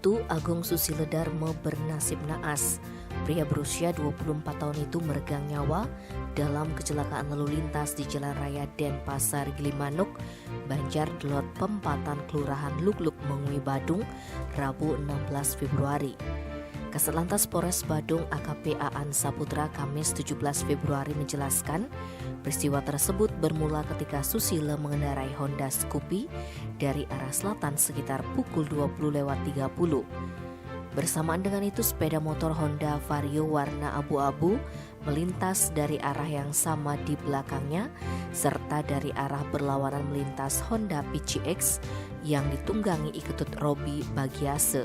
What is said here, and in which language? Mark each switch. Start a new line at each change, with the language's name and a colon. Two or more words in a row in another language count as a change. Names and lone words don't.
Indonesian: Agung Susilo Darmo bernasib naas. Pria berusia 24 tahun itu meregang nyawa dalam kecelakaan lalu lintas di Jalan Raya Denpasar Gilimanuk, Banjar Delot Pempatan, Kelurahan Lukluk, Mengui, Badung, Rabu 16 Februari. Kasatlantas Polres Badung AKP Aan Saputra Kamis 17 Februari menjelaskan, peristiwa tersebut bermula ketika Susilo mengendarai Honda Scoopy dari arah selatan sekitar pukul 20.30. Bersamaan dengan itu, sepeda motor Honda Vario warna abu-abu melintas dari arah yang sama di belakangnya, serta dari arah berlawanan melintas Honda PCX yang ditunggangi iketut Robi Bagiase.